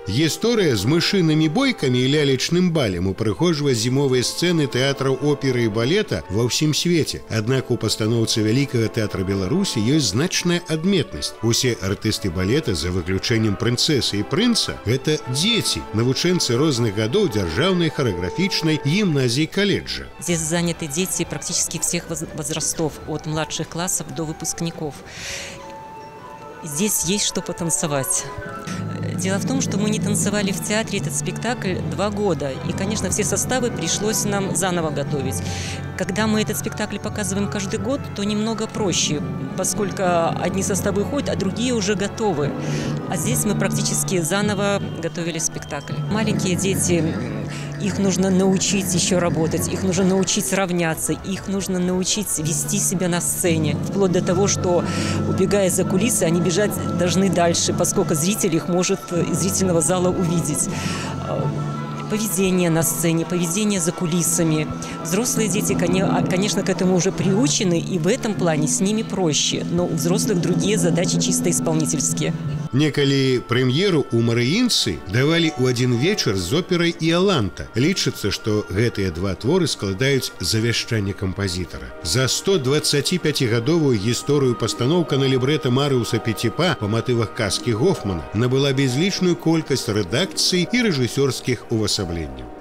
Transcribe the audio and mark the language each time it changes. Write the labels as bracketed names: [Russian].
[Belarusian] Гісторыя з мышынымі бойкамі і лялечным балем упрыгожвае зімовыя сцэны тэатраў оперы і балета ва ўсім свеце. Аднак у пастаноўцы Вялікага тэатра Беларусі ёсць значная адметнасць. Усе артысты балета, за выключэннем прынцэсы і прынца, гэта дзеці, навучэнцы розных гадоў дзяржаўнай харэаграфічнай гімназіі каледжа. [Russian] Здесь заняты дети практически всех возрастов, от младших классов до выпускников. Здесь есть что потанцевать. Дело в том, что мы не танцевали в театре этот спектакль 2 года. И, конечно, все составы пришлось нам заново готовить. Когда мы этот спектакль показываем каждый год, то немного проще, поскольку одни составы ходят, а другие уже готовы. А здесь мы практически заново готовили спектакль. Маленькие дети, их нужно научить еще работать, их нужно научить равняться, их нужно научить вести себя на сцене. Вплоть до того, что, убегая за кулисы, они бежать должны дальше, поскольку зритель их может из зрительного зала увидеть. Поведение на сцене, поведение за кулисами. Взрослые дети, конечно, к этому уже приучены, и в этом плане с ними проще. Но у взрослых другие задачи чисто исполнительские. [Belarusian] Некалі прэм'еру ў Марыінцы давалі ў адзін вечар з операй «Іаланта». Лічыцца, што гэтыя два творы складаюць завяшчанне кампазітара. За 125-гадовую гісторыю пастаноўка на лібрэта Марыуса Пеціпа па матывах казкі Гофмана набыла безлічную колькасць рэдакцый і рэжысёрскіх увасабленняў.